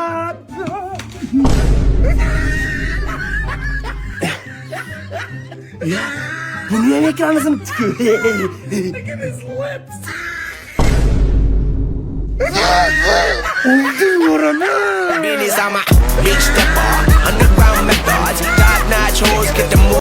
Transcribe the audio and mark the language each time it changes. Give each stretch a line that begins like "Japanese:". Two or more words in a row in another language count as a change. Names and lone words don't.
Uzbek: Ya, buni ham ekrani sinibdi-ku. Olding o'raman.
English: Billy's on my big stepper, underground methods, top notch hoes, get them